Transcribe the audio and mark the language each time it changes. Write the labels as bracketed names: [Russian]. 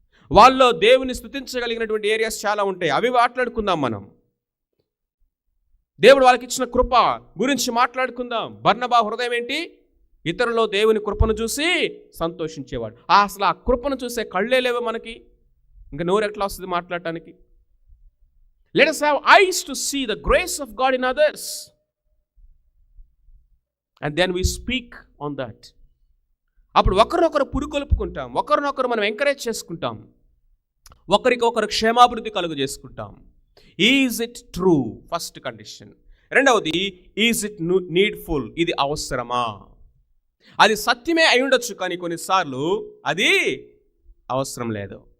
[Telugu] వాళ్ళలో దేవుని స్తుతించగలిగినటువంటి ఏరియాస్ చాలా ఉంటాయి, అవి మాట్లాడుకుందాం. మనం దేవుడు వాళ్ళకి ఇచ్చిన కృప గురించి మాట్లాడుకుందాం. బర్నబా హృదయం ఏంటి? ఇతరులో దేవుని కృపను చూసి సంతోషించేవాడు. అసలు ఆ కృపను చూసే కళ్ళే లేవు మనకి, ఇంకా నోరు ఎట్లా వస్తుంది మాట్లాడటానికి? [English] Let us have eyes to see the grace of God in others, and then we speak on that. [Telugu] అప్పుడు ఒకరినొకరు పురుకొల్పుకుంటాం, ఒకరినొకరు మనం ఎంకరేజ్ చేసుకుంటాం, ఒకరికొకరు క్షేమాభివృద్ధి కలుగు చేసుకుంటాం. [English] Is it true? First condition. [Telugu] రెండవది, [English] Is it needful? [Telugu] ఇది అవసరమా? అది సత్యమే అయి ఉండొచ్చు, కానీ కొన్నిసార్లు అది అవసరం లేదు.